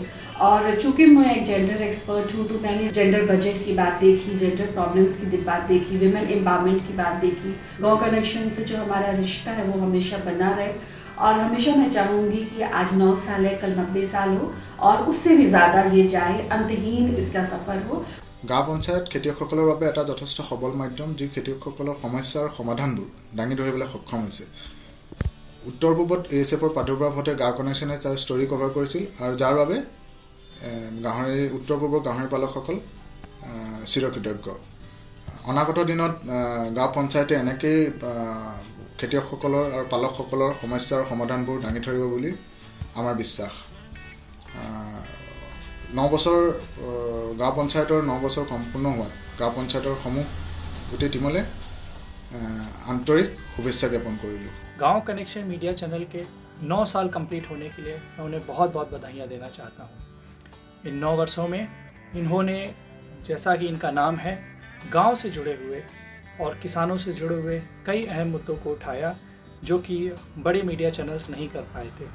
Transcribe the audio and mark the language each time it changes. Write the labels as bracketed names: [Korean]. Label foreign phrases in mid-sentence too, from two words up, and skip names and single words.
[Hindi] और चूंकि मैं एक [English] gender expert [Hindi] हूँ तो मैंने [English] gender budget [Hindi] की बात देखी, [English] gender problems [Hindi] की बात देखी, [English] women empowerment [Hindi] की बात देखी। गाँव कनेक्शन से जो हमारा रिश्ता है वो हमेशा बना रहे और हमेशा मैं चाहूँगी कि आज 9 साल है, कल 90 साल हो और उससे भी ज़्यादा ये जाए, अंतहीन इसका सफ़र हो। [Assamese] গাঁও পঞ্চায়ত খেতিয়কসকলৰ বাবে এটা যথেষ্ট সবল মাধ্যম, যি খেতিয়কসকলৰ সমস্যাৰ সমাধানবোৰ দাঙি ধৰিবলৈ সক্ষম হৈছে। উত্তৰ পূবত ASFৰ প্ৰাদুৰ্ভাৱ হওঁতে গাঁও কানেকশ্যনে তাৰ [English] story cover [Assamese] কৰিছিল আৰু যাৰ বাবে উত্তৰ পূবৰ গাহৰি পালকসকল চিৰকৃতজ্ঞ। অনাগত দিনত গাঁও পঞ্চায়তে এনেকেই খেতিয়কসকলৰ আৰু পালকসকলৰ সমস্যাৰ সমাধানবোৰ দাঙি ধৰিব বুলি আমাৰ বিশ্বাস। 9 বছৰ গাঁও পঞ্চায়তৰ 9 বছৰ সম্পূৰ্ণ হোৱাত গাঁও পঞ্চায়তৰ সমূহ গোটেই টিমলৈ আন্তৰিক শুভেচ্ছা জ্ঞাপন কৰোঁ। [Hindi] गांव कनेक्शन मीडिया चैनल के 9 साल कंप्लीट होने के लिए मैं उन्हें बहुत बहुत बधाइयाँ देना चाहता हूँ। इन 9 वर्षों में इन्होंने, जैसा कि इनका नाम है, गांव से जुड़े हुए और किसानों से जुड़े हुए कई अहम मुद्दों को उठाया जो कि बड़े [English] media channels [Hindi] नहीं कर पाए थे।